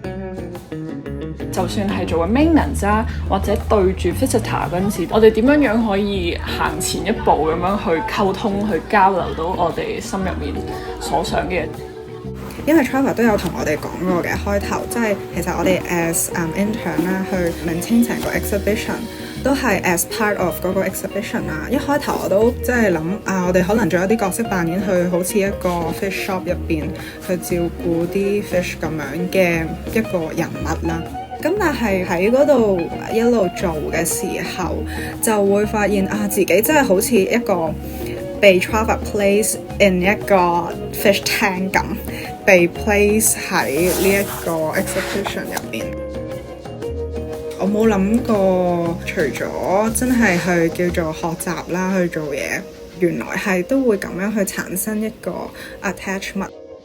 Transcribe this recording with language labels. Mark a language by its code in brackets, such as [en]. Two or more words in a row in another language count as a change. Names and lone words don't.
[yue] 就算係做緊 maintenance 啊，或者對住 visitor 嗰陣時，我哋點樣可以行前一步咁樣去溝通、去交流到我哋心入面所想嘅嘢？因為 Trevor 都有同我哋講過嘅開頭，即係其實我哋 [en] as intern [yue] 啦，去 maintain 成個 exhibition 都係 [en] as part of [yue] 嗰個 exhibition 啦。一開頭我都即係諗我哋可能做一啲角色扮演，去好似一個 [en] fish shop [yue] 入邊去照顧啲 fish 咁樣嘅一個人物啦。咁但係喺嗰度一路做嘅時候，就會發現自己真係好似一個被 Trevor [en] place in [yue] 一個 [en] fish tank [yue] 咁，被 place 喺呢一個 exhibition 入邊。我冇諗過，除咗真係去叫做學習啦，去做嘢，原來係都會咁樣去產生一個 attachment。